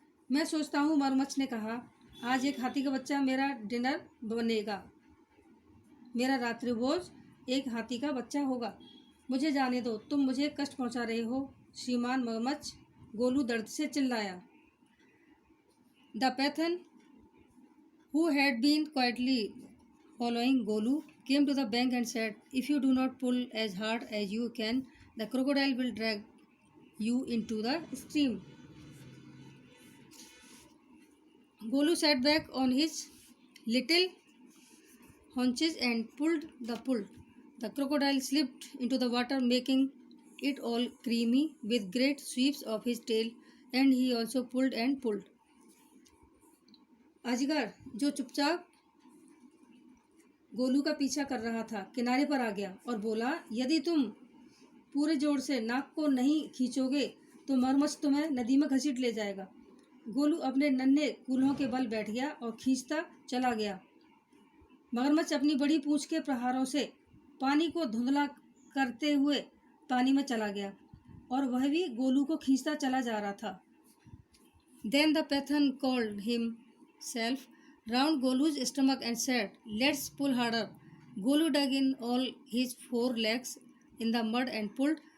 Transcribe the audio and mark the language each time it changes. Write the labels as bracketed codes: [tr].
[hi] मैं सोचता हूँ, मगरमच्छ ने कहा, आज एक हाथी का बच्चा मेरा डिनर बनेगा। मेरा रात्रि भोज एक हाथी का बच्चा होगा। मुझे जाने दो, तुम मुझे कष्ट पहुँचा रहे हो श्रीमान मगरमच्छ, गोलू दर्द से चिल्लाया। [en] The python who had been quietly following Golu came to the bank and said, if you do not pull as hard as you can, the crocodile will drag you into the stream. Golu sat back on his little haunches and pulled the pull. The crocodile slipped into the water, making it all creamy with great sweeps of his tail, and he also pulled and pulled. [hi] अजगर जो चुपचाप गोलू का पीछा कर रहा था किनारे पर आ गया और बोला, यदि तुम पूरे जोर से नाक को नहीं खींचोगे तो मगरमच्छ तुम्हें नदी में घसीट ले जाएगा। गोलू अपने नन्हे कूल्हों के बल बैठ गया और खींचता चला गया। मगरमच्छ अपनी बड़ी पूंछ के प्रहारों से पानी को धुंधला करते हुए पानी में चला गया और वह भी गोलू को खींचता चला जा रहा था। [en] Then the python called himself round Golu's stomach and said, "Let's pull harder." Golu dug in all his 4 legs in the mud and pulled.